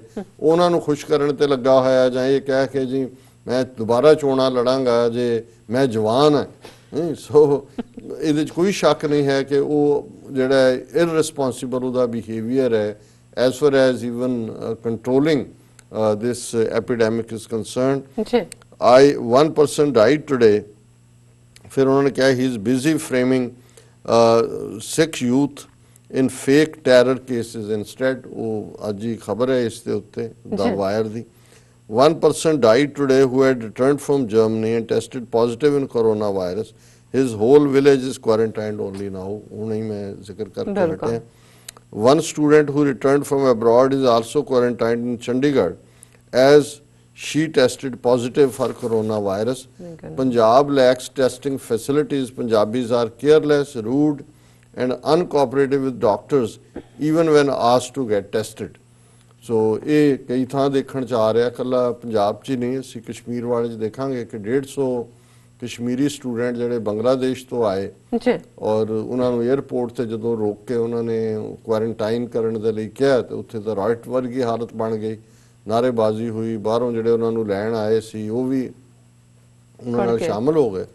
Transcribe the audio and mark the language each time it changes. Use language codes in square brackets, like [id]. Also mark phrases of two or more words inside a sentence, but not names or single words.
[pa] ਉਹਨਾਂ ਨੂੰ ਖੁਸ਼ ਕਰਨ ਤੇ ਲੱਗਾ ਹੋਇਆ, ਜਾਂ ਇਹ ਕਹਿ ਕੇ ਜੀ ਮੈਂ ਦੁਬਾਰਾ ਚੋਣਾਂ ਲੜਾਂਗਾ ਜੇ ਮੈਂ ਜਵਾਨ ਹਾਂ। ਸੋ ਇਹਦੇ 'ਚ ਕੋਈ ਸ਼ੱਕ ਨਹੀਂ ਹੈ ਕਿ ਉਹ ਜਿਹੜਾ ਇਰਰਿਸਪੋਂਸਿਬਲ ਉਹਦਾ ਬਿਹੇਵੀਅਰ ਹੈ [en] as far as even controlling this epidemic is concerned. One person died today. [pa] ਫਿਰ ਉਹਨਾਂ ਨੇ ਕਿਹਾ [en] he is busy framing Sikh youth in fake terror cases instead. [pa] ਉਹ ਅੱਜ ਹੀ ਖਬਰ ਹੈ ਇਸ ਦੇ ਉੱਤੇ ਦਾ ਵਾਇਰ ਦੀ। [en] One person died today who had returned from Germany and tested positive in coronavirus. His whole village is quarantined only now. [pa] ਹੁਣੇ ਹੀ ਮੈਂ ਜ਼ਿਕਰ ਕਰਕੇ ਹਟਿਆ। [en] One student who returned from abroad is also quarantined in Chandigarh as she tested positive for coronavirus. Punjab lacks testing facilities. Punjabis are careless, rude and uncooperative with doctors even when asked to get tested. [pa] So ਇਹ ਕਈ ਥਾਂ ਦੇਖਣ 'ਚ ਆ ਰਿਹਾ, ਕੱਲਾ ਪੰਜਾਬ 'ਚ ਹੀ ਨਹੀਂ, ਅਸੀਂ ਕਸ਼ਮੀਰ ਵਾਲੇ 'ਚ ਦੇਖਾਂਗੇ ਕਿ 150 ਕਸ਼ਮੀਰੀ ਸਟੂਡੈਂਟ ਜਿਹੜੇ ਬੰਗਲਾਦੇਸ਼ ਤੋਂ ਆਏ ਔਰ ਉਹਨਾਂ ਨੂੰ 에ਅਰਪੋਰਟ ਤੇ ਜਦੋਂ ਰੋਕ ਕੇ ਉਹਨਾਂ ਨੇ ਕੁਆਰੰਟਾਈਨ ਕਰਨ ਦੇ ਲਈ ਕਿਹਾ ਤੇ ਉੱਥੇ ਤਾਂ ਰਾਈਟ ਵਰਗੀ ਹਾਲਤ ਬਣ ਗਈ, ਨਾਅਰੇਬਾਜ਼ੀ ਹੋਈ, ਬਾਹਰੋਂ ਜਿਹੜੇ ਉਹਨਾਂ ਨੂੰ ਲੈਣ ਆਏ ਸੀ ਉਹ ਵੀ ਉਹਨਾਂ ਨਾਲ ਸ਼ਾਮਲ ਹੋ ਗਏ।